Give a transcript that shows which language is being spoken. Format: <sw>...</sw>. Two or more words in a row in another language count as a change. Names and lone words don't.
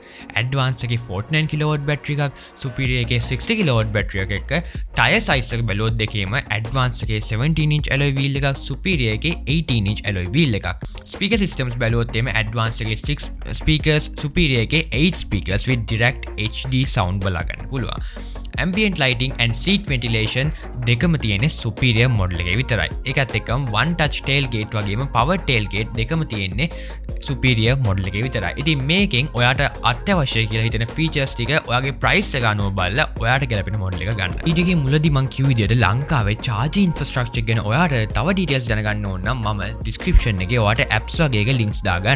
<si>ඇඩ්වාන්ස් එකේ 49</si> <en>kW battery</en> <si>එකක්, සුපිරියර් එකේ 60</si> <en>kW battery</en> <si>එකක් එක්ක</si> <en>tire size</en> <si>එක බැලුවොත් දෙකේම ඇඩ්වාන්ස් එකේ 17</si> <en>inch alloy wheel</en> <si>එකක්, සුපිරියර් එකේ 18</si> <en>inch alloy wheel</en> <si>එකක්.</si> <en>speaker systems</en> <si>බැලුවොත් එimhe ඇඩ්වාන්ස් එකේ 6 speakers, සුපිරියර් එකේ 8</si> <en>speakers with direct HD sound</en> <si>බලා ගන්න පුළුවන්.</si> <en>ambient lighting and seat ventilation</en> <si>දෙකම තියෙන්නේ</si> <en>superior model</en> <si>එකේ විතරයි. ඒකත් එක්කම</si> <en>one touch tailgate</en> <si>වගේම</si> <en>power tailgate</en> <si>දෙකම තියෙන්නේ</si> <en>superior model</en> <si>එකේ විතරයි. ඉතින් මේකෙන් ඔයාට අත්‍යවශ්‍ය කියලා හිතෙන features ටික ඔයාගේ price එක අනුව බලලා ඔයාට ගැලපෙන model එක ගන්න. ඊට ගියේ මුලදී මම කිව්ව විදිහට ලංකාවේ</si> <en>charging infrastructure</en> <si>ගැන ඔයාට තව details දැනගන්න ඕන නම් මම description එකේ ඔයාට apps වගේ links දාගන්න.</si>